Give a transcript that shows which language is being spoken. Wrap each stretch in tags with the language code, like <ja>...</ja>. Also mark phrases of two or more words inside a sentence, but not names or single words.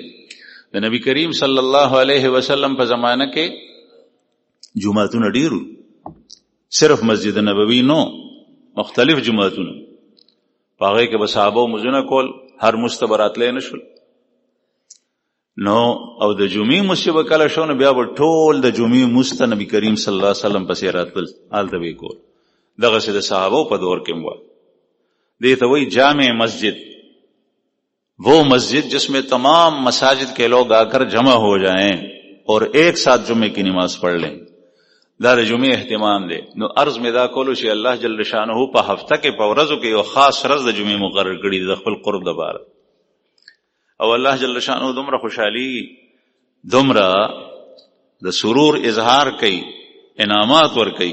<ps>د نبی کریم</ps> <ar>صلی الله علیه وسلم</ar> <ps>په زمانه کې جماعتونه ډیرو، صرف مسجد نبوي نو، مختلف جماعتونه، په هغې کې به صحابه مونځونه کول، هر مونځ ته به راتلی نه شول. نو او د جمعې مونځ چې به کله شو نو بیا به ټول د جمعې مونځ ته نبی کریم</ps> <ar>صلی الله علیه وسلم</ar> <ps>پسې راتلل، هلته به یې کول. دغسې د صحابو په دور کې وه. دې ته وایي جامع مسجد،</ps> <ur>وہ مسجد جس میں تمام مساجد کے لوگ آ کر جمع ہو جائیں اور ایک ساتھ جمعے کی نماز پڑھ لیں.</ur> <ps>دا د جمعې اهتمام دی. نو عرض مې دا کولو چې</ps> <ar>الله جل شانه</ar> <ps>په هفته کې په ورځو کې یو خاص ورځ د جمعې مقرر کړي د خپل قرب دپاره، او</ps> <ar>الله جل شانه</ar> <ps>دومره خوشحالي، دومره د سرور اظهار کوي، انعامات ورکوي.</ps>